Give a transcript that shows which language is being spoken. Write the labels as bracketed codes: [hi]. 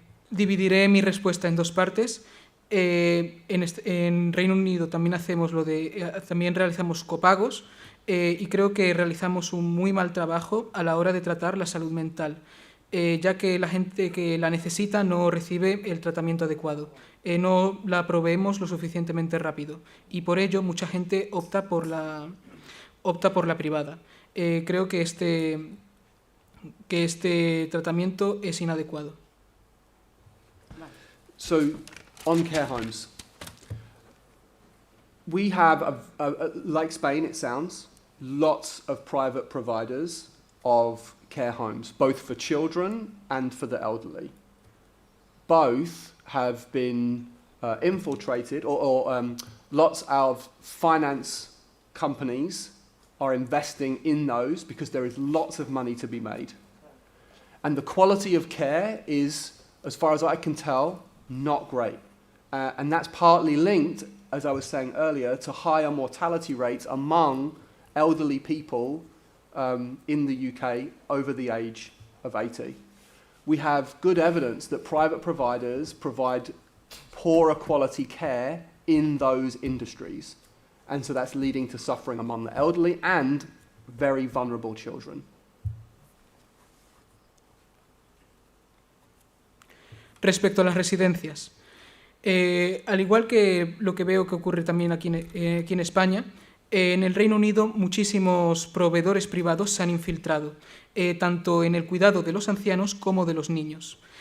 [es] Dividiré mi respuesta en dos partes. En Reino Unido también realizamos copagos y creo que realizamos un muy mal trabajo a la hora de tratar la salud mental, ya que la gente que la necesita no recibe el tratamiento adecuado, no la proveemos lo suficientemente rápido y por ello mucha gente opta por la privada. Creo que este tratamiento es inadecuado. [en] So, on care homes, we have, like Spain it sounds, lots of private providers of care homes, both for children and for the elderly. Both have been infiltrated, or lots of finance companies are investing in those because there is lots of money to be made. And the quality of care is, as far as I can tell, not great. And that's partly linked, as I was saying earlier, to higher mortality rates among elderly people in the UK over the age of 80. We have good evidence that private providers provide poorer quality care in those industries. And so that's leading to suffering among the elderly and very vulnerable children. [es] Respecto a las residencias, al igual que lo que veo que ocurre también aquí en España, en el Reino Unido muchísimos proveedores privados se han infiltrado, tanto en el cuidado de los ancianos como de los niños.